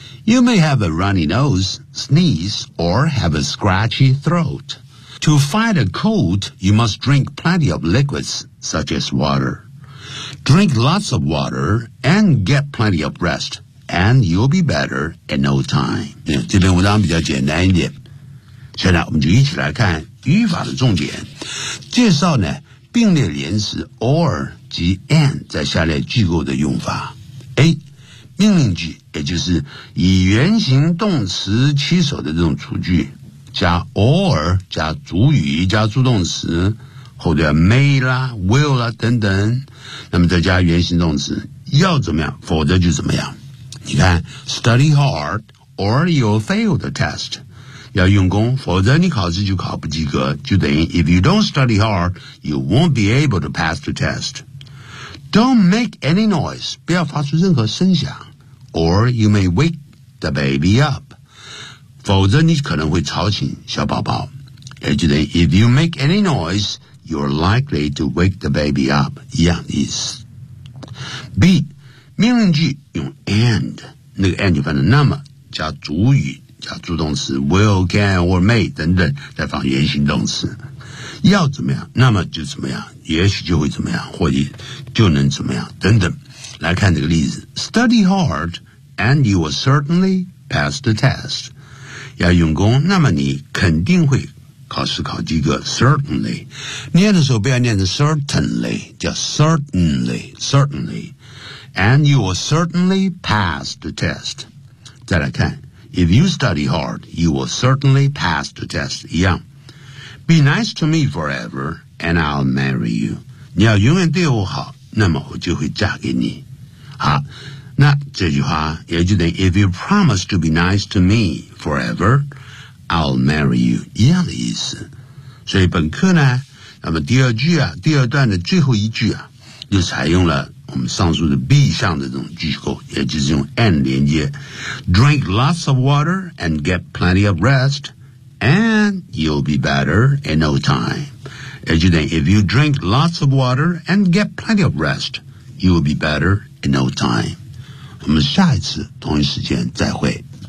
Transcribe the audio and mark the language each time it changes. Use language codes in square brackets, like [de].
[en] You may have a runny nose, sneeze, or have a scratchy throat. To fight a cold, you must drink plenty of liquids, such as water. Drink lots of water and get plenty of rest, and you'll be better in no time. [zh] 这篇文章比较简单一点。现在我们就一起来看语法的重点。介绍呢，并列连词 or 及 and 在下列句构的用法。 A, 命令句，也就是以原形动词起手的这种主句，加 or 加主语加助动词，后面 may 啦 will 啦等等，那么再加原形动词，要怎么样否则就怎么样。你看 [en] study hard or you'll fail the test, [zh] 要用功否则你考试就考不及格，就等于 [en] if you don't study hard, you won't be able to pass the test. Don't make any noise, [zh] 不要发出任何声响， [en] or you may wake the baby up. [zh] 否则你可能会吵醒小宝宝，也就是 [en] if you make any noise, you're likely to wake the baby up, [zh] 一样的意思。 B, 命令句用 and, 那个 and 就放了那么加主语加助动词 will, can, or may 等等，再放原形动词，要怎么样那么就怎么样，也许就会怎么样，或者就能怎么样等等。来看这个例子， [en] study hard and you will certainly pass the test, [zh] 要用功，那么你肯定会考试考及格。 Certainly, 念的时候不要念成 certainly, 叫 certainly, certainly. [en] And you will certainly pass the test. [zh] 再来看 [en] ,if you study hard, you will certainly pass the test. [zh] 一样。 [en] Be nice to me forever, and I'll marry you. [zh] 你要永远对我好，那么我就会嫁给你。好。那这句话也就等于 [en] If you promise to be nice to me forever, I'll marry you, [zh] 一样的意思。所以本课呢，那么第二句啊，第二段的最后一句啊，就采用了我们上述的 B 项的这种句构，也就是用 and 连接。 [en] Drink lots of water and get plenty of rest, and you'll be better in no time. [zh] 也就等于 [en] If you drink lots of water and get plenty of rest, you'll be better in no time. [zh] 我们下一次同一时间再会。